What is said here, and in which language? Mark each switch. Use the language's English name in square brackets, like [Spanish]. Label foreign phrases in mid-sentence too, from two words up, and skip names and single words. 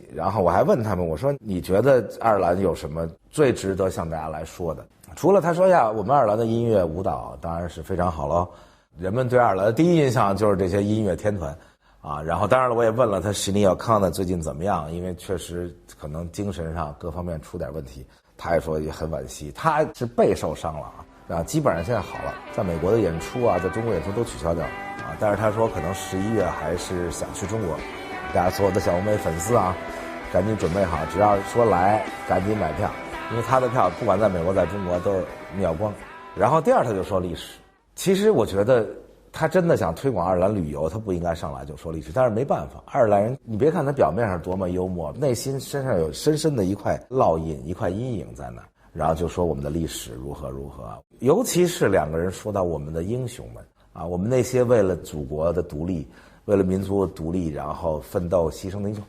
[Chinese] 然後我還問他們，我說你覺得愛爾蘭有什麼最值得向大家來說的？除了他說呀，我們愛爾蘭的音樂舞蹈當然是非常好了，人們對愛爾蘭的第一印象就是这些音樂天團啊。然後當然了，我也問了他史尼爾康納最近怎麼樣，因為確實可能精神上各方面出點問題，他也說也很惋惜，他是背受傷了啊，基本上現在好了，在美國的演出啊，在中國演出都取消掉啊，但是他說可能11月還是想去中國，大家所有的小红梅粉絲啊，趕緊準備好，只要說來趕緊買票，因為他的票不管在美國在中国都是秒光。然後第二他就說歷史，其實我觉得他真的想推廣愛爾蘭旅遊，他不應該上來就說歷史，但是沒辦法，愛爾蘭人你別看他表面上多麼幽默，內心身上有深深的一塊烙印，一塊陰影在那，然後就說我們的歷史如何如何，尤其是兩個人說到我們的英雄們啊，我们那些為了祖國的獨立，為了民族的獨立然後奮鬥犧牲的英雄。